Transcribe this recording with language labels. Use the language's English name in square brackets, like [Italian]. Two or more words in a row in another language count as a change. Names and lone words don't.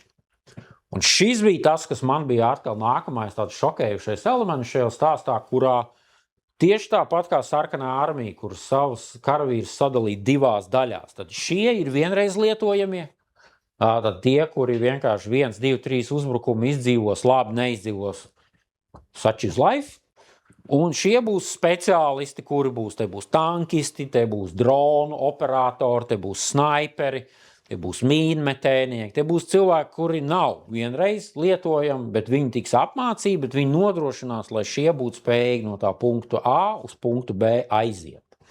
[Latvian] Un šis bija tas, kas man bija atkal nākamais tāds šokējušais elements šajā stāstā, kurā tieši tāpat kā sarkanā armija, kur savus karavīrus sadalīja 2 daļās. Tad šie ir vienreiz lietojamie, tad tie, kuri vienkārši 1, 2, 3 uzbrukumi izdzīvos, labi neizdzīvos, [English] such is life. [Latvian] Un šie būs speciālisti, kuri būs, te būs tankisti, te būs dronu operatori, te būs snaiperi, te būs mīnmetēnieki, te būs cilvēki, kuri nav vienreiz lietojami, bet viņi tiks apmācīti, bet viņi nodrošinās, lai šie būtu spējīgi no tā punktu A uz punktu B aiziet.